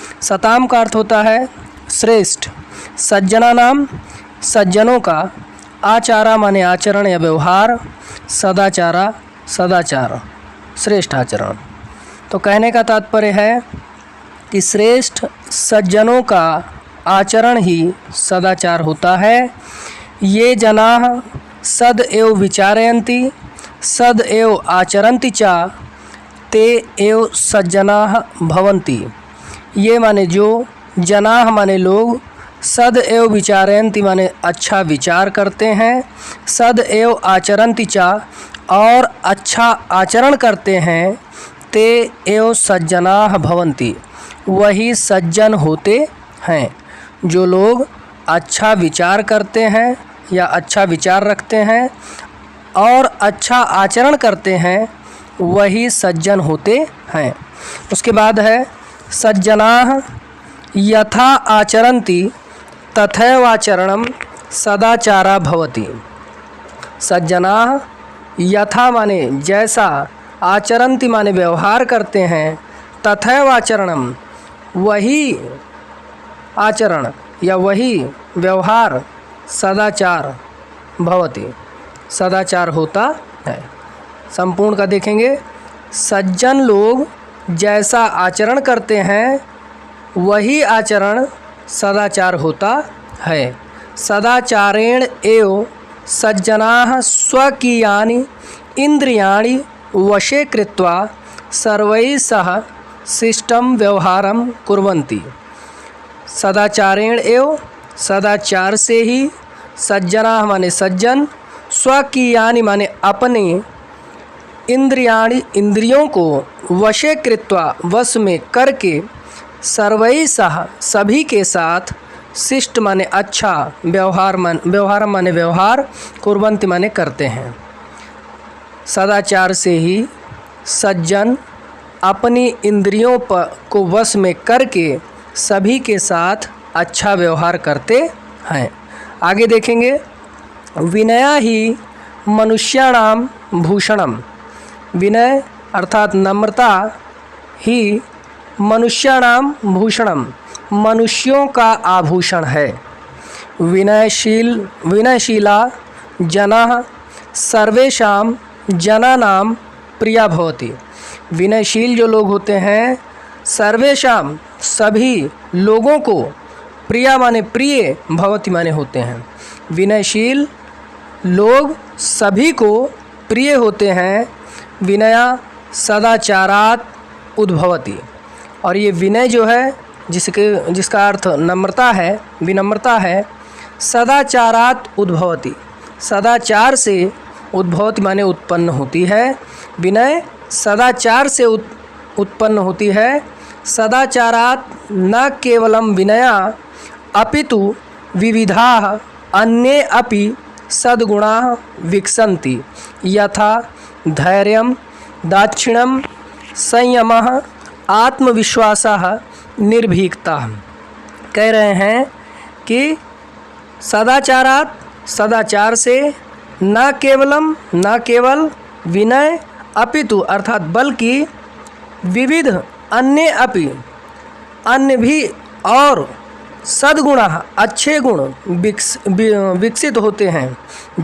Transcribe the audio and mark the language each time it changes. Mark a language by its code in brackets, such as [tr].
[hi] सताम का अर्थ होता है श्रेष्ठ, सज्जना नाम सज्जनों का, आचारा माने आचरण या व्यवहार, सदाचारा सदाचार श्रेष्ठ आचरण। तो कहने का तात्पर्य है कि श्रेष्ठ सज्जनों का आचरण ही सदाचार होता है। [sa] ये जनाः सद एव विचारयन्ति सद एव आचरन्ति च ते एव सज्जनाः भवन्ति। [hi] ये माने जो, जनाः माने लोग, [sa] सद एव विचारयन्ति [hi] माने अच्छा विचार करते हैं, [sa] सद एव आचरन्ति च [hi] और अच्छा आचरण करते हैं, [sa] ते एव सज्जनाः भवन्ति [hi] वही सज्जन होते हैं। जो लोग अच्छा विचार करते हैं या अच्छा विचार रखते हैं और अच्छा आचरण करते हैं, वही सज्जन होते हैं। उसके बाद है [sa] सज्जनाः यथा आचरन्ति तथैवाचरणं सदाचारा भवति। [hi] सज्जनाः यथा माने जैसा, आचरन्ति माने व्यवहार करते हैं, [sa] तथैवाचरणं [hi] वही आचरण या वही व्यवहार सदाचार भवति सदाचार होता है। संपूर्ण का देखेंगे। सज्जन लोग जैसा आचरण करते हैं वही आचरण सदाचार होता है। [sa] सदाचारेण एव सज्जनाः स्वकीयानि इंद्रियाणि वशे कृत्वा सर्वैः सह शिष्टं व्यवहारं कुर्वन्ति। सदाचारेण एव [hi] सदाचार से ही, सज्जनाः माने सज्जन, स्वकीयानि माने अपने, इंद्रियाणि इंद्रियों को, [sa] वशे कृत्वा [hi] वश में करके, [sa] सर्वैः सह [hi] सभी के साथ, शिष्ट माने अच्छा, व्यवहार माने व्यवहार, कुर्वन्ति माने करते हैं। सदाचार से ही सज्जन अपनी इंद्रियों को वश में करके सभी के साथ अच्छा व्यवहार करते हैं। आगे देखेंगे। [sa] विनया ही मनुष्याणाम भूषणम। [hi] विनय अर्थात नम्रता ही [sa] मनुष्याणाम भूषणम [hi] मनुष्यों का आभूषण है। [sa] विनयशीला जनाः सर्वेषां जनानां प्रिया भवति। [hi] विनयशील जो लोग होते हैं, सर्वेषां सभी लोगों को, प्रिया माने प्रिय, भवति माने होते हैं। विनयशील लोग सभी को प्रिय होते हैं। [sa] विनया सदाचारात् उद्भवति। [hi] और ये विनय जो है, जिसका अर्थ नम्रता है, विनम्रता है, [sa] सदाचारात् उद्भवति [hi] सदाचार से, उद्भवति माने उत्पन्न होती है। विनय सदाचार से उत्पन्न होती है। [sa] सदाचारात् न केवलं विनया अपितु विविधाः अन्ये अपि सद्गुणाः विकसन्ति, यथा धैर्यं, दाक्षिण्यं, संयमः, आत्मविश्वासः, निर्भीकता। [hi] कह रहे हैं कि सदाचारात्, सदाचार से, न केवल विनय अपितु अर्थात बल्कि, विविध अन्य अपि अन्य भी, और सद्गुण अच्छे गुण विकसित होते हैं।